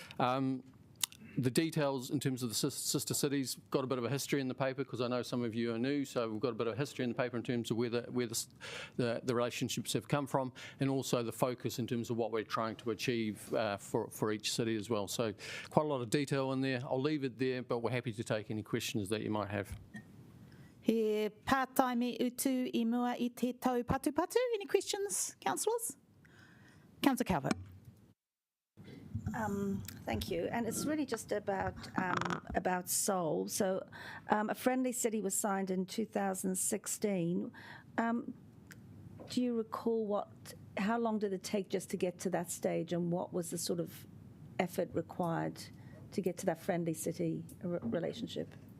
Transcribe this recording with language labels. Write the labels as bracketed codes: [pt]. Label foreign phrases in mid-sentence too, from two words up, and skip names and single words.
[en] The details in terms of the sister cities, got a bit of a history in the paper because I know some of you are new, so we've got a bit of history in the paper in terms of where the relationships have come from, and also the focus in terms of what we're trying to achieve for each city as well. So quite a lot of detail in there. I'll leave it there, but we're happy to take any questions that you might have. [mi] He pātai me utu I mua I te tau patu. [en] Any questions, councillors? Councillor Calvert. Thank you, and it's really just about Seoul. So, a friendly city was signed in 2016. Do you recall what how long did it take just to get to that stage, and what was the sort of effort required to get to that friendly city relationship?